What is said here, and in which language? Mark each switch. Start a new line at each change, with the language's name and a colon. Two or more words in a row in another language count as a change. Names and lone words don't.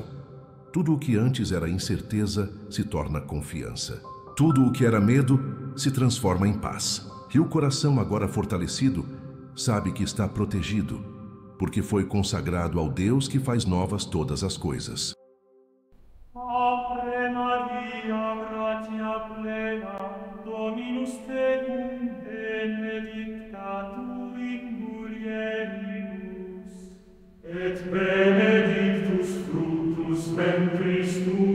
Portuguese: Tudo o que antes era incerteza se torna confiança. Tudo o que era medo se transforma em paz. E o coração, agora fortalecido, sabe que está protegido, porque foi consagrado ao Deus que faz novas todas as coisas.
Latin: Ave Maria, gratia plena, Dominus tecum, benedicta tu in mulieribus, et benedictus fructus ventris